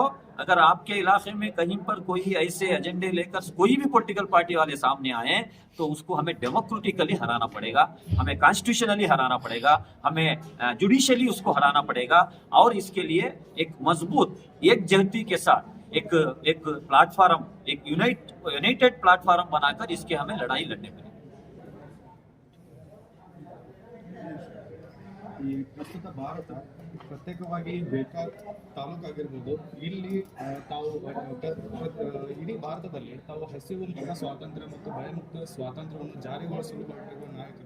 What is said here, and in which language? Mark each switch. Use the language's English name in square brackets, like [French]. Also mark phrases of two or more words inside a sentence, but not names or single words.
[Hindi] अगर आपके इलाके में कहीं पर कोई ऐसे एजेंडे लेकर कोई भी पॉलिटिकल पार्टी वाले सामने आए, तो उसको हमें डेमोक्रेटिकली हराना पड़ेगा, हमें कॉन्स्टिट्यूशनली हराना पड़ेगा, हमें जुडिशियली उसको हराना पड़ेगा। और इसके लिए एक मजबूत एकजुटता के साथ एक प्लेटफॉर्म, एक [English] united platform [Hindi] बनाकर इसके हमें लड़ाई लड़ने पड़ेगी। [Kannada] ಈ ಪ್ರಸ್ತುತ ಭಾರತ ಪ್ರತ್ಯೇಕವಾಗಿ ಬೇಕಾದ ತಾಲೂಕಾಗಿರ್ಬೋದು, ಇಲ್ಲಿ ತಾವು ಇಡೀ ಭಾರತದಲ್ಲಿ ತಾವು ಹಸಿವು ಮುಕ್ತ ಸ್ವಾತಂತ್ರ್ಯ ಮತ್ತು ಭಯಮುಕ್ತ ಸ್ವಾತಂತ್ರ್ಯವನ್ನು ಜಾರಿಗೊಳಿಸಲು ಹೊರಟಿರುವ ನಾಯಕರು.